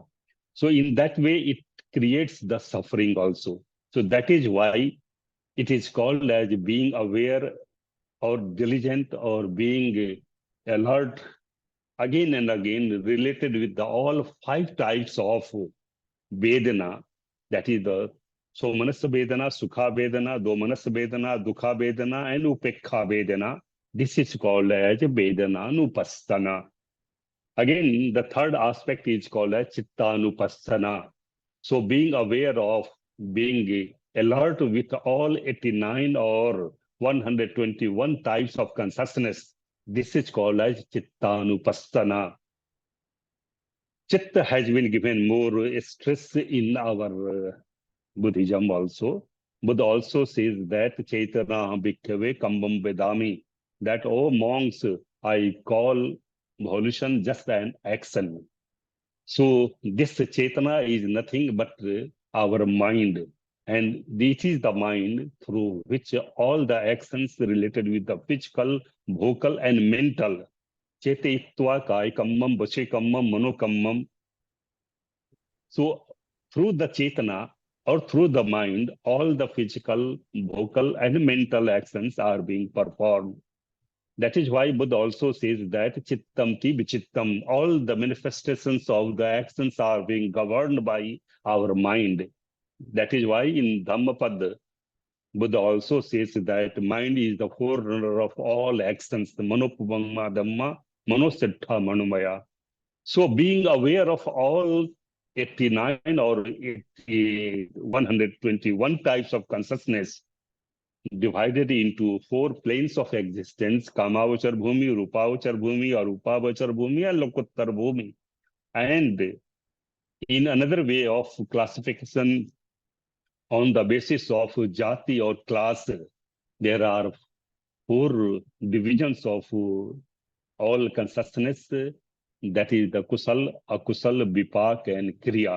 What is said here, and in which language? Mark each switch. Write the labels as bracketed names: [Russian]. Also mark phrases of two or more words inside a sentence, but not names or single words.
[English] So in that way, it creates the suffering also. So that is why it is called as being aware or diligent or being alert again and again related with the all 5 types of Vedana, that is the [Pali] Somanasa Vedana, Sukha Vedana, Domanasa Vedana, Dukha Vedana, [English] and [Pali] Upekha Vedana. [English] This is called as vedanānupassanā. Again, the third aspect is called as cittānupassanā. So being aware of, being alert with all 89 or 121 types of consciousness, this is called as cittānupassanā. Chitta has been given more stress in our Buddhism also. Buddha also says that [Pali] Chaitana bhikkhave kambam vedami, [English] that, oh monks, I call volition just an action. So this Chaitana is nothing but our mind. And this is the mind through which all the actions related with the physical, vocal, and mental, [Pali] Chetitva kai kammam, vache kammam, mano kammam. [English] So through the Chaitana or through the mind, all the physical, vocal, and mental actions are being performed. That is why Buddha also says that [Pali] chittam ki vichittam, [English] all the manifestations of the actions are being governed by our mind. That is why in Dhammapad, Buddha also says that mind is the forerunner of all actions, the [Pali] manopavamma dhamma, manosiddha manumaya. [English] So being aware of all 89 or 121 types of consciousness divided into 4 planes of existence, [Pali] Kamavachar Bhumi, Rupavachar Bhumi, Arupavachar Bhumi, and Lokuttar Bhumi. [English] And in another way of classification on the basis of jati or class, there are 4 divisions of all consciousness, that is the [Pali] kusal, akusal, vipak, [English] and kriya.